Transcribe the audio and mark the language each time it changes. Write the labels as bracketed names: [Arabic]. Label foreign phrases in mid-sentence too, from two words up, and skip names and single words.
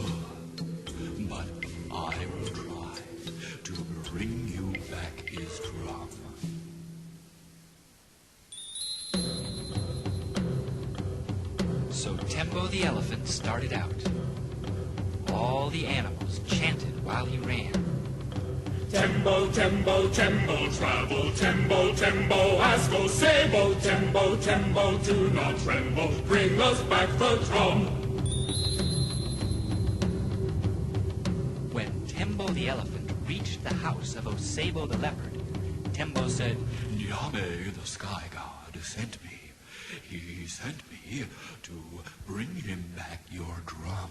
[English] But I will try to bring you back his drum. So Tembo the elephant started out. All the animals chanted while he ran. Tembo, Tembo, Tembo, travel, Tembo, Tembo, ask Osebo, Tembo, Tembo, do not tremble, bring us back the drum. When Tembo the elephant reached the house of Osebo the leopard, Tembo said, Nyame the sky god sent me. He sent me to bring him back your drum.